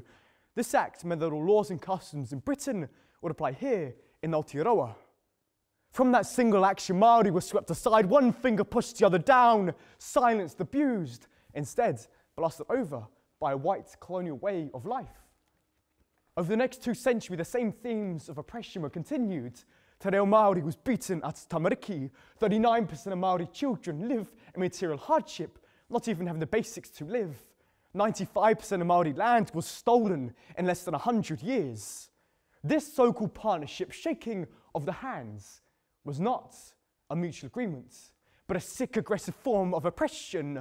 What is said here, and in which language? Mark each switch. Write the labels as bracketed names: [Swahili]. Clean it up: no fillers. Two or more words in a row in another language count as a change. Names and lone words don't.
[English] This act meant that all laws and customs in Britain would apply here in Aotearoa. From that single action, Māori were swept aside, one finger pushed the other down, silenced, abused, instead blasted over by a white colonial way of life. Over the next 2 centuries, the same themes of oppression were continued. Te reo Māori was beaten at Tamariki. 39% of Māori children live in material hardship, not even having the basics to live. 95% of Māori land was stolen in less than 100 years. This so-called partnership, shaking of the hands, was not a mutual agreement, but a sick, aggressive form of oppression.